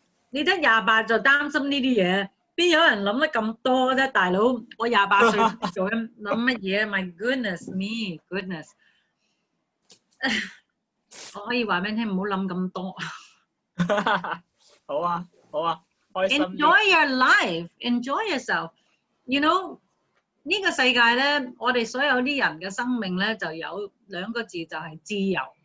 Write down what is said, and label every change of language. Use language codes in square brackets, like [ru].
[yue] 你得28就擔心呢啲嘢，邊有人諗得咁多啫？大佬，我28歲做緊諗乜嘢 ？ My goodness me，goodness！我可以話俾你聽，唔好諗咁多。好啊，開心。 [en] Enjoy your life, enjoy yourself. [yue] You know，呢個世界咧，我哋所有啲人嘅生命咧，就有2個字，就係自由。